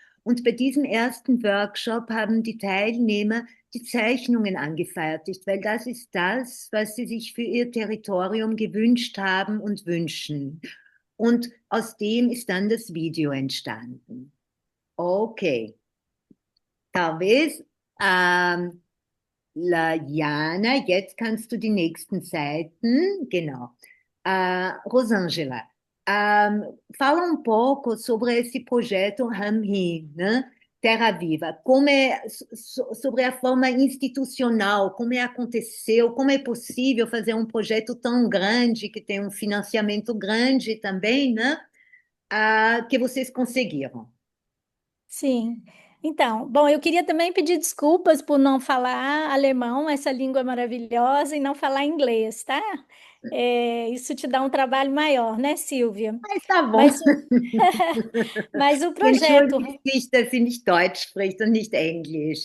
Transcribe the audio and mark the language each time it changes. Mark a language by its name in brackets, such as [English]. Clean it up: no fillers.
[German] Und bei diesem ersten Workshop haben die Teilnehmer die Zeichnungen angefertigt, weil das ist das, was sie sich für ihr Territorium gewünscht haben und wünschen. Und aus dem ist dann das Video entstanden. Okay. [Portuguese] Talvez, [German] Jana, jetzt kannst du die nächsten Seiten, genau. [Portuguese] Rosângela, fala um pouco sobre esse projeto Hamhi, né? Terra Viva, sobre a forma institucional, como aconteceu, como é possível fazer um projeto tão grande, que tem um financiamento grande também, né? Que vocês conseguiram. Sim. Então, bom, eu queria também pedir desculpas por não falar alemão, essa língua maravilhosa, e não falar inglês, tá? Isso te dá um trabalho maior, né, Silvia? Mas tá bom. Mas, mas o projeto, [German] Entschuldige sich, dass sie nicht Deutsch spricht und nicht Englisch.